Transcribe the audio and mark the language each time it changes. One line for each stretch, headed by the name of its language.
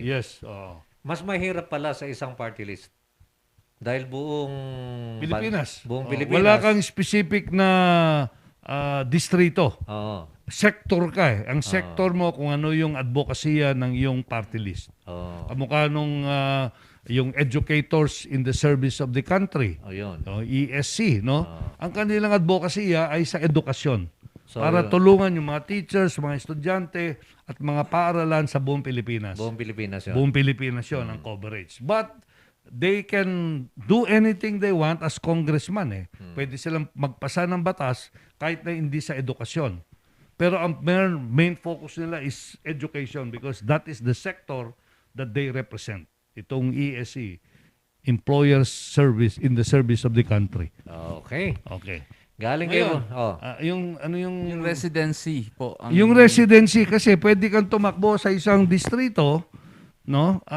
Filipino: Yes. Mas mahirap pala sa isang party list. Dahil buong Pilipinas. Buong Pilipinas. Wala kang specific na distrito. Sector ka eh. Ang sector mo kung ano yung advokasya ng iyong party list. Kamukha nung yung educators in the service of the country. ESC, no? Ang kanilang advokasya ay sa edukasyon. Para tulungan yung mga teachers, mga estudyante at mga paaralan sa buong Pilipinas. Buong Pilipinas yun. Buong Pilipinas yun ang coverage.
English: But they can do anything they want as congressman eh.
Filipino: Pwede silang magpasa ng batas kahit na hindi sa edukasyon. Pero ang
English: main focus nila is education because that is the sector that they represent.
Filipino: Itong ESC, Employers Service in the Service of the Country. Okay. Galing Ngayon, kayo. Yung residency po. Yung residency kasi pwede kang tumakbo sa isang distrito, no?